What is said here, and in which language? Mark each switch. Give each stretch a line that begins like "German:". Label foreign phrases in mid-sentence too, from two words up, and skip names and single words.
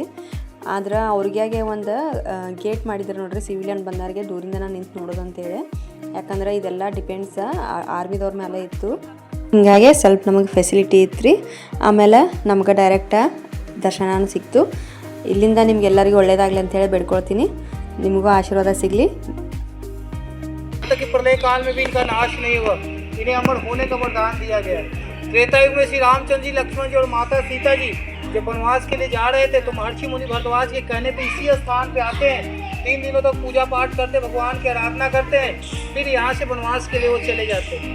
Kannada: ಆದ್ರೆ ಅವ್ರಿಗಾಗೆ ಒಂದು ಗೇಟ್ ಮಾಡಿದ್ರು ನೋಡ್ರಿ, ಸಿವಿಲಿಯನ್ ಬಂದವ್ರಿಗೆ ದೂರಿಂದ ನಿಂತು ನೋಡೋದು ಅಂತೇಳಿ. ಯಾಕಂದ್ರೆ ಇದೆಲ್ಲ ಡಿಪೆಂಡ್ಸ್ ಆರ್ಮಿದವ್ರ ಮೇಲೆ ಇತ್ತು. ಹಿಂಗಾಗಿ ಸ್ವಲ್ಪ ನಮಗೆ ಫೆಸಿಲಿಟಿ ಇತ್ತು. ಆಮೇಲೆ ನಮ್ಗೆ ಡೈರೆಕ್ಟ ದರ್ಶನ ಸಿಕ್ತು. ಇಲ್ಲಿಂದ ನಿಮ್ಗೆಲ್ಲರಿಗೂ ಒಳ್ಳೇದಾಗಲಿ ಅಂತೇಳಿ ಬೇಡ್ಕೊಳ್ತೀನಿ. ನಿಮಗೂ ಆಶೀರ್ವಾದ ಸಿಗಲಿ.
Hindi: प्रलय काल में भी इनका नाश नहीं हुआ, इन्हें अमर होने का वरदान दिया गया। त्रेता युग में श्री रामचंद्र जी, लक्ष्मण जी और माता सीता जी जब वनवास के लिए जा रहे थे तो महर्षि मुनि भरद्वाज के कहने पे इसी स्थान पे आते हैं। 3 दिनों तक पूजा पाठ करते, भगवान की आराधना करते हैं, फिर यहाँ से वनवास के लिए वो चले जाते हैं।